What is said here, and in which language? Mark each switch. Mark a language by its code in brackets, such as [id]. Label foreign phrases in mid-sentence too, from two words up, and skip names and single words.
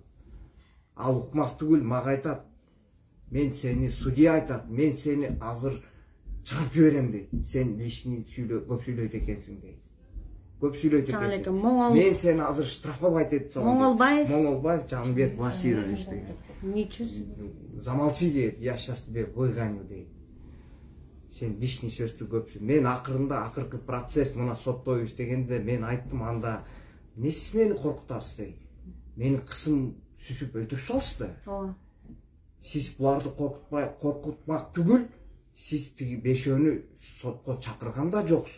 [ky] Ал укмак түгүл, мага айтат, мен сени, судья айтат, мен сени азыр чыгарып жиберем дейт. Сен лишний көп сүйлөйт экенсиң дейт. Көп сүйлөйт экенсиң. Мен сени азыр штрафовать этсем. Моңолбаев Жанбек Васирович деген. [ru] Ничего. Замолчи дейт, я сейчас тебе выгоню дейт. [ky] Сен лишний сөздү көпсү. Мен акыркы процесс мына соттойбуз дегенде мен айттым, анда эмнеси мени коркутасыз? Мени кысым сүзүп өлтүрүп салышты. Сиз буларды коркутмак түгүл, сиз тиги бешөөнү сотко чакырган да жоксуз.